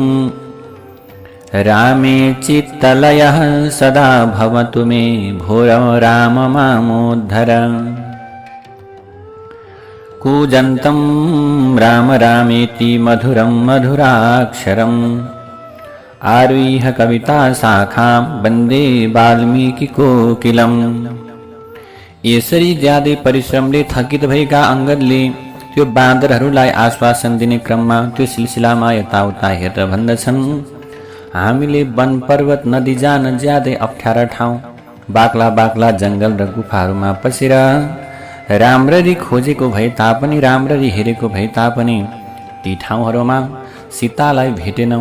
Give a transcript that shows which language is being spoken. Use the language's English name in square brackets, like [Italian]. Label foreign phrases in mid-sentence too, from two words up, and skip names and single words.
[Sanskrit] रामे चित्तलयः सदा भवतु मे, भोरो राम मामोद्धर। कूजन्तं राम रामेति मधुरं मधुराक्षरम्, आरुह्य कविताशाखां वन्दे वाल्मीकिकोकिलम्। [Nepali] यसरी ज्यादै परिश्रमले थकित भएका अंगदले त्यो बाँदरहरूलाई आश्वासन दिने क्रममा त्यो सिलसिलामा यताउता हेरेर भन्दछन्, हामीले वन पर्वत नदी जान ज्यादै अप्ठ्यारा ठाउँ, बाक्ला बाक्ला जंगल र गुफाहरूमा पसेर राम्ररी खोजेको भए तापनि, राम्ररी हेरेको भए तापनि ती ठाउँहरूमा सीतालाई भेटेनौं।